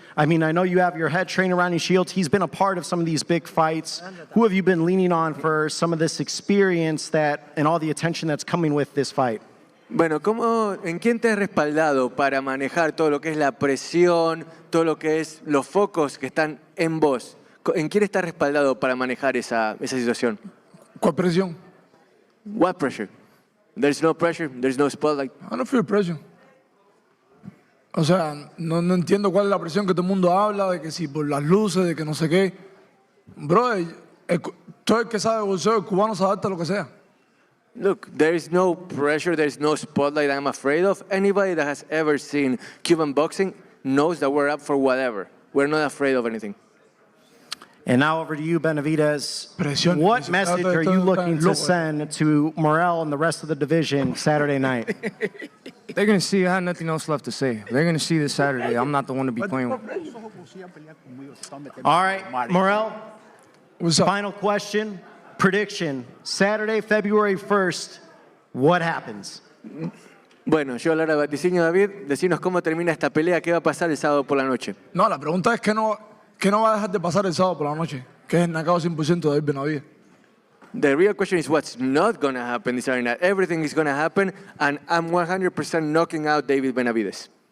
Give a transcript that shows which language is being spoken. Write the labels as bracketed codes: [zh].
[en] I mean, I know you have your head trainer, Ronnie Shields. He's been a part of some of these big fights. Who have you been leaning on for some of this experience and all the attention that's coming with this fight? [es] Bueno, ¿en quién te has respaldado para manejar todo lo que es la presión, todo lo que es los focos que están en vos? ¿En quién estás respaldado para manejar esa situación? ¿Cuál presión? [en] What pressure? There's no pressure, there's no spotlight. I don't feel pressure. [es] O sea, no entiendo cuál es la presión que todo el mundo habla, de que si por las luces, de que no sé qué. Bro, todo el que sabe boxeo, el cubano se adapta a lo que sea. [en] Look, there is no pressure, there is no spotlight I'm afraid of. Anybody that has ever seen Cuban boxing knows that we're up for whatever. We're not afraid of anything. And now over to you, Benavidez. What message are you looking to send to Morrell and the rest of the division Saturday night? They're going to see I have nothing else left to say. They're going to see this Saturday. I'm not the one to be playing with. All right, Morrell, final question. Prediction, Saturday, February 1st, what happens? [es] Bueno, yo hablar a vaticinio, David, decinos cómo termina esta pelea, qué va a pasar el sábado por la noche. No, la pregunta es que no va a dejar de pasar el sábado por la noche, que es el knockout 100% de David Benavidez. [en] The real question is what's not going to happen this Saturday night. Everything is going to happen, and I'm 100% knocking out David Benavidez.